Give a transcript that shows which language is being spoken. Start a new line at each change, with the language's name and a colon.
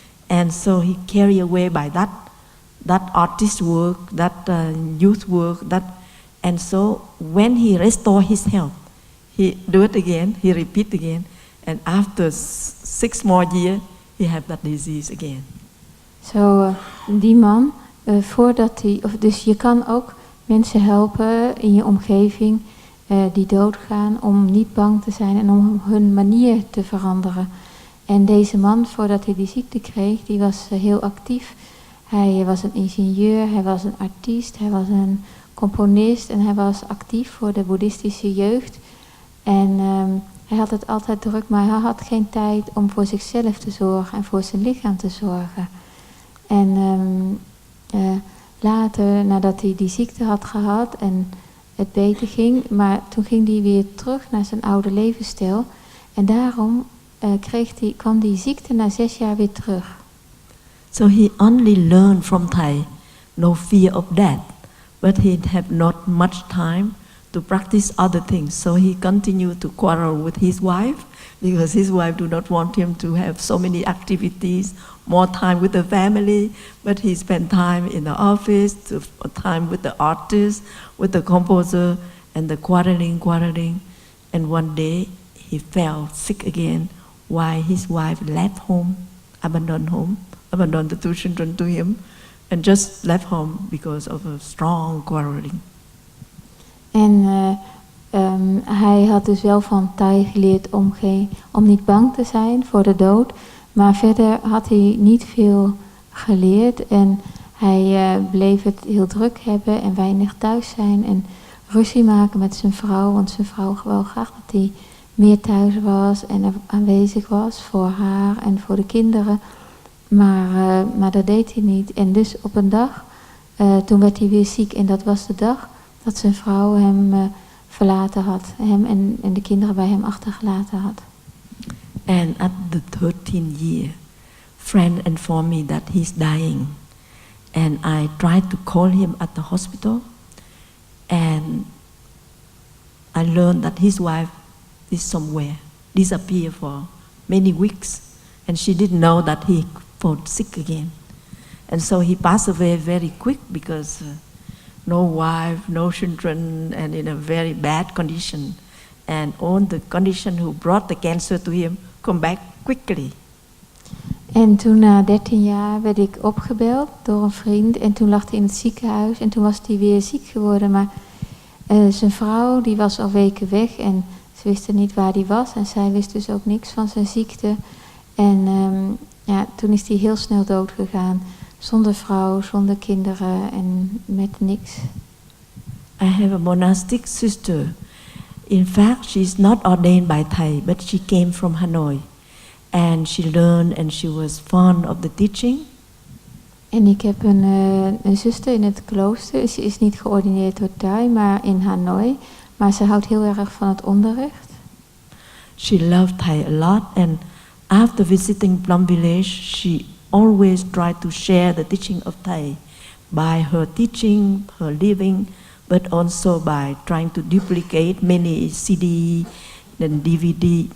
English: And so he carried away by that artist work, that youth work, and so when he restore his health, he do it again, he repeat again, and after 6 more years, he have that disease again.
Dutch: Zo, die man, voordat hij, dus je kan ook mensen helpen in je omgeving die doodgaan om niet bang te zijn en om hun manier te veranderen. En deze man, voordat hij die ziekte kreeg, die was heel actief. Hij was een ingenieur, hij was een artiest, hij was een componist en hij was actief voor de boeddhistische jeugd. En hij had het altijd druk, maar hij had geen tijd om voor zichzelf te zorgen en voor zijn lichaam te zorgen. En later, nadat hij die ziekte had gehad en het beter ging, maar toen ging hij weer terug naar zijn oude levensstijl. En daarom kwam die ziekte na 6 jaar weer terug.
English: So he only learned from Thai, no fear of death, but he had not much time to practice other things. So he continued to quarrel with his wife because his wife do not want him to have so many activities, more time with the family, but he spent time in the office, time with the artist, with the composer, and the quarreling. And one day he fell sick again while his wife left home, abandoned the 2 children to him, and just left home because of a strong quarreling.
Dutch: En hij had dus wel van Thai geleerd om niet bang te zijn voor de dood. Maar verder had hij niet veel geleerd. En Hij bleef het heel druk hebben en weinig thuis zijn en ruzie maken met zijn vrouw. Want zijn vrouw wou graag dat hij meer thuis was en er aanwezig was voor haar en voor de kinderen. Maar dat deed hij niet. En dus op een dag, toen werd hij weer ziek. En dat was de dag dat zijn vrouw hem verlaten had. Hem en de kinderen bij hem achtergelaten had.
English: And at the 13th year, friend informed me that he's dying. And I tried to call him at the hospital. And I learned that his wife is somewhere, disappeared for many weeks. And she didn't know that he fell sick again. And so he passed away very quick because no wife, no children, and in a very bad condition. And all the condition who brought the cancer to him come back quickly.
Dutch: En toen na 13 jaar werd ik opgebeld door een vriend. En toen lag hij in het ziekenhuis. En toen was hij weer ziek geworden. Maar zijn vrouw die was al weken weg. En ze wisten niet waar hij was. En zij wist dus ook niks van zijn ziekte. En toen is hij heel snel dood gegaan. Zonder vrouw, zonder kinderen en met niks.
English: I have a monastic sister. In fact, she's not ordained by Thai, but she came from Hanoi. And she learned and she was fond of the teaching.
Dutch: En ik heb een zuster in het klooster. Ze is niet geordineerd door Thai, maar in Hanoi. Maar ze houdt heel erg van het onderricht.
English: She loved Thai a lot, and after visiting Plum Village, she always tried to share the teaching of Thai by her teaching, her living, but also by trying to duplicate many CD, then DVD.